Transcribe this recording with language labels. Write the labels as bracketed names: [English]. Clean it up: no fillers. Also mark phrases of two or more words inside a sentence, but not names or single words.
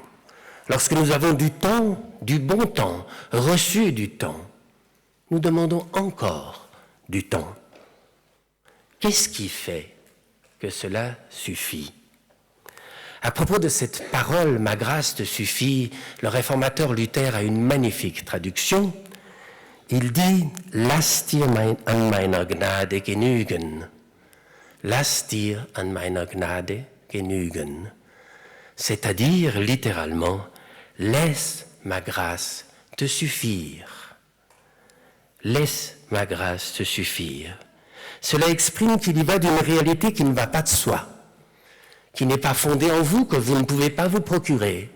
[French] Lorsque nous avons du temps, du bon temps, reçu du temps, nous demandons encore du temps. Qu'est-ce qui fait que cela suffit? À propos de cette parole « Ma grâce te suffit », le réformateur Luther a une magnifique traduction. Il dit [German] « Lass dir an meiner Gnade genügen ». « Lass dir an meiner Gnade genügen ». [French] C'est-à-dire, littéralement, « Laisse ma grâce te suffire ». Laisse ma grâce te suffire. Cela exprime qu'il y va d'une réalité qui ne va pas de soi, qui n'est pas fondée en vous, que vous ne pouvez pas vous procurer.